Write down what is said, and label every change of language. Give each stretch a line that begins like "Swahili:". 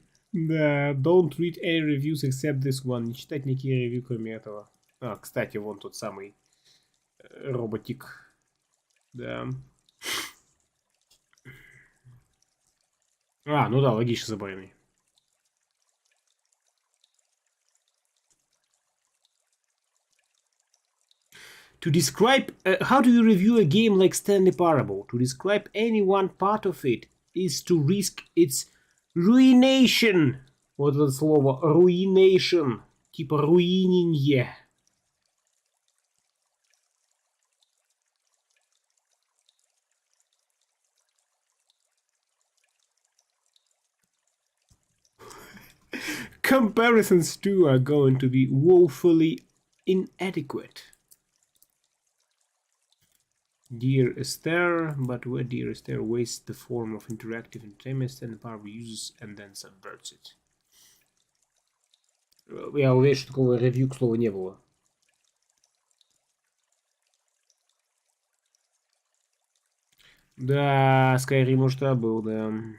English: Да, don't read any reviews except this one.
Russian: Не читать никакие ревью, кроме этого. А, кстати, вон тот самый роботик. Да. А, ну да, логично забавный.
English: To describe... how do you review a game like Stanley Parable? To describe any one part of it is to risk its ruination.
Russian: Вот это слово. Ruination. Типа руиненье.
English: Comparisons too are going to be woefully inadequate. Dear Esther, but where Dear Esther wastes the form of interactive entertainment and Parable uses and then subverts it.
Russian: Я уверен, что такого ревью, к слову, не было. Да, Skyrim, может, был, да.